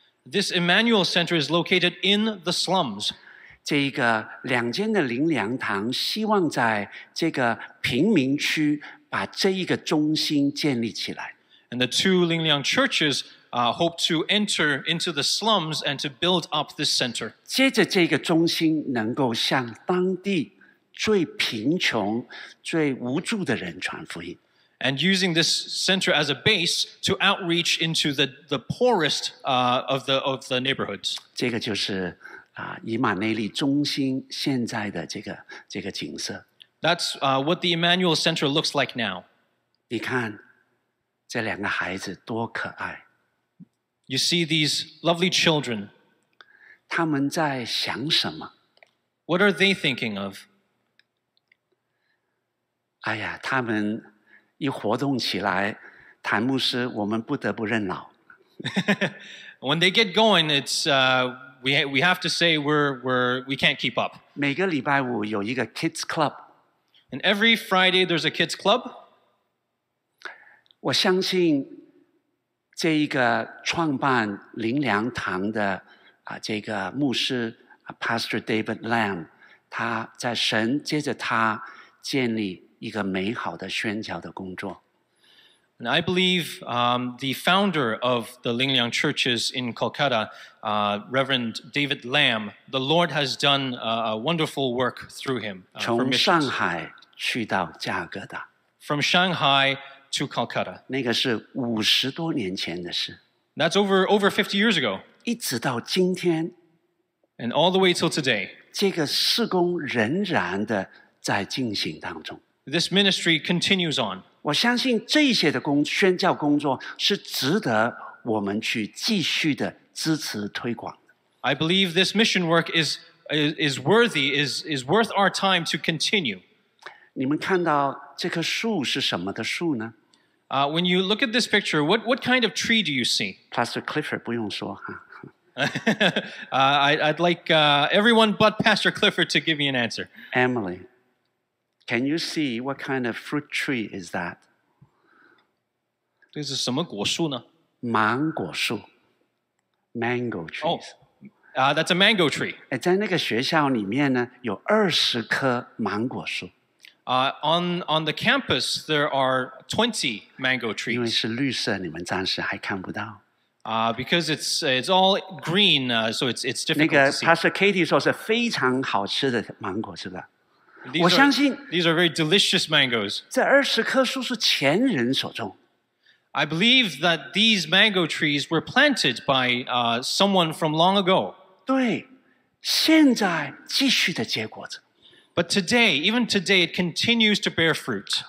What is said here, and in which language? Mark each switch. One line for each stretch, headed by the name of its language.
English: This Emmanuel Center is located in the slums.
Chinese: 这一个2间的灵粮堂，希望在这个贫民区把这一个中心建立起来。
English: And the two Lingliang churches hope to enter into the slums and to build up this center.
Chinese: 接着这个中心能够向当地最贫穷、最无助的人传福音。
English: And using this center as a base to outreach into the poorest of the neighborhoods.
Chinese: 这个就是以马内利中心现在的这个景色。
English: That's what the Emmanuel Center looks like now.
Chinese: 你看这2个孩子多可爱，
English: You see these lovely children.
Chinese: 他们在想什么？
English: What are they thinking of?
Chinese: 哎呀，他们一活动起来，谭牧师，我们不得不认老。
English: When they get going, it's we have to say we can't keep up.
Chinese: 每个礼拜五有一个 Kids Club，
English: And every Friday there's a kids club.
Chinese: 我相信这一个创办灵粮堂的这个牧师Pastor David Lam， 他在神接着他建立一个美好的宣教的工作。
English: And I believe the founder of the Lingliang churches in Kolkata, Reverend David Lam, the Lord has done a wonderful work through him for
Chinese: 从上
English: missions.
Chinese: 海去到加尔各答，
English: From Shanghai to Calcutta.
Chinese: 那个是50多年前的事，
English: That's over 50 years ago.
Chinese: 一直到今天，
English: And all the way till today.
Chinese: 这个事工仍然的在进行当中。
English: This ministry continues on.
Chinese: 我相信这些的宣教工作是值得我们去继续的支持推广的。
English: I believe this mission work is worth our time to continue.
Chinese: 你们看到这棵树是什么的树呢
English: When you look at this picture, what kind of tree do you see?
Chinese: ？Pastor Clifford 不用说哈。
English: I'd like everyone but Pastor Clifford to give me an answer. Emily, can you see what kind of fruit tree is that?
Chinese: 这是什么果树呢？芒果树 ，
English: mango trees。 Oh, that's a mango tree.
Chinese: 哎，在那个学校里面呢，有20棵芒果树，
English: On the campus, there are 20 mango
Chinese: 因为
English: trees.
Chinese: 是绿色，你们暂时还看不到。
English: Because it's all green, so it's
Chinese: 那
English: difficult
Chinese: 个
English: to see.
Chinese: Pastor Katie 说是非常好吃的芒果，是吧？
English: These
Chinese: 我
English: are,
Chinese: 相信
English: these are very delicious mangoes.
Chinese: 这20棵树是前人所种，
English: I believe that these mango trees were planted by someone from long ago.
Chinese: 对，现在继续的结果子。
English: But today, even today, it continues to bear fruit.